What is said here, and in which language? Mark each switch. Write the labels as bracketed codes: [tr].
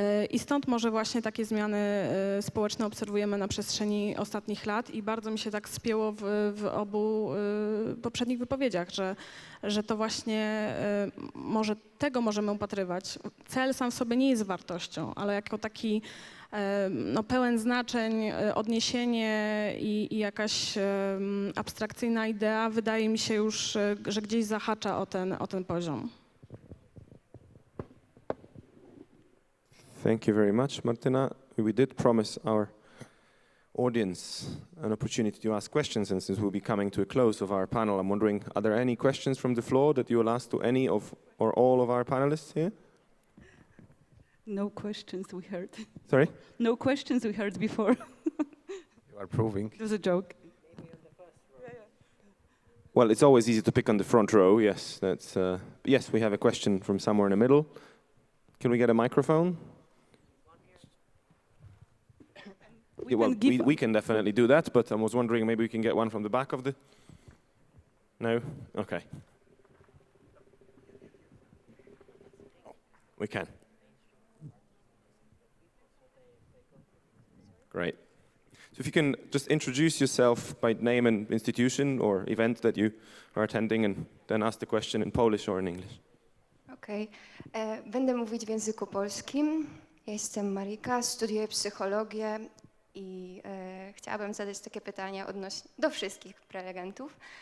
[pl] I stąd może właśnie takie zmiany społeczne obserwujemy na przestrzeni ostatnich lat i bardzo mi się tak spięło w obu poprzednich wypowiedziach, że to właśnie może tego możemy upatrywać. Cel sam w sobie nie jest wartością, ale jako taki pełen znaczeń, odniesienie i jakaś abstrakcyjna idea wydaje mi się już, że gdzieś zahacza o ten poziom. [en] Thank you very much, Martyna. We did promise our audience an opportunity to ask questions, and since we'll be coming to a close of our panel, I'm wondering, are there any questions from the floor that you will ask to any of or all of our panelists here? No questions we heard. Sorry? No questions we heard before. You are proving. It was a joke. Well, it's always easy to pick on the front row. Yes, yes, we have a question from somewhere in the middle. Can we get a microphone? We can definitely do that, but I was wondering maybe we can get one from the back of the... No? Okay. We can. Great. So if you can just introduce yourself by name and institution or event that you are attending and then ask the question in Polish or in English. [pl] Okej. Będę mówić w języku polskim. Ja jestem Marika, studiuję psychologię i chciałabym zadać takie pytania do wszystkich prelegentów.